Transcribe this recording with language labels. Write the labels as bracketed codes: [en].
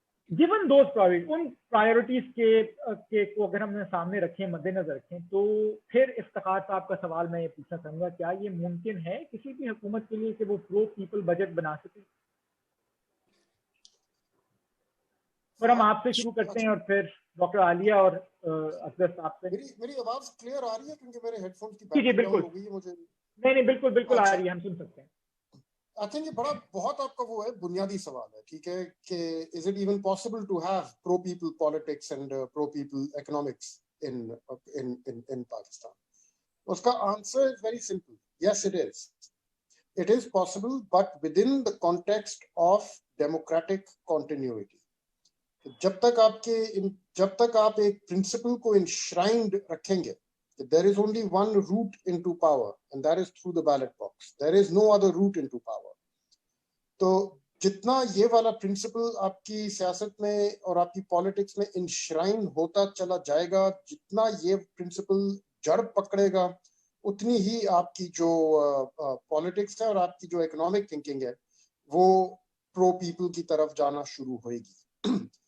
[en] given those [ur] in priorities کے کو اگر ہم نے سامنے رکھیں, مد نظر رکھیں, تو پھر افتخار صاحب کا سوال میں یہ پوچھنا چاہوں گا, کیا یہ ممکن ہے کسی بھی حکومت کے لیے کہ وہ پرو پیپل بجٹ بنا سکے؟ اور ہم آپ سے شروع کرتے ہیں اور پھر ڈاکٹر عالیہ اور اکبر صاحب سے. میری آواز کلیئر آ رہی ہے کیونکہ میرے ہیڈ فون کی جی بالکل ہو گئی ہے مجھے. نہیں بالکل آ رہی ہے, ہم سن سکتے ہیں. [en] I think [ur] یہ بہت آپ کا وہ ہے بنیادی سوال ہے, ٹھیک ہے, کہ [en] is it even possible to have pro people politics and pro people economics in Pakistan? [ur] اس کا [en] answer is very simple. Yes, it is. It is possible, but within the context of democratic continuity. [ur] جب تک آپ ایک principal کو انشرائنڈ رکھیں گے, [en] there is only one route into power, and that is through the ballot box. There is no other route into power. [ur] تو جتنا یہ والا پرنسپل آپ کی سیاست میں اور آپ کی پالیٹکس میں انشرائن ہوتا چلا جائے گا، جتنا یہ پرنسپل جڑ پکڑے گا، اتنی ہی آپ کی جو پالیٹکس ہے اور آپ کی جو اکنامک تھنکنگ ہے وہ پرو پیپل کی طرف جانا شروع ہوئے گی.